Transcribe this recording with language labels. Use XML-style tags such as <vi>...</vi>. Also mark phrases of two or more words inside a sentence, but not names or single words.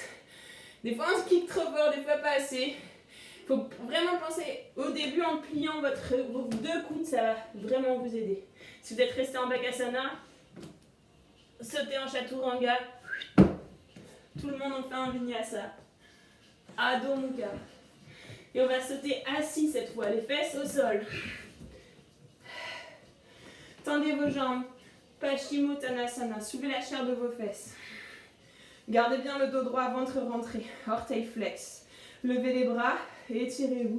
<fr>Des fois on kick trop fort, des fois pas assez. Il faut vraiment penser au début en pliant vos 2 coudes, ça va vraiment vous aider. Si vous êtes resté en Bakasana, sautez en chaturanga. Tout le monde en fait un vinyasa. Adho Mukha. Et on va sauter assis cette fois, les fesses au sol. Tendez vos jambes. Paschimottanasana. Soulevez la chair de vos fesses. Gardez bien le dos droit, ventre rentré. Orteil flex. Levez les bras et étirez-vous.</fr>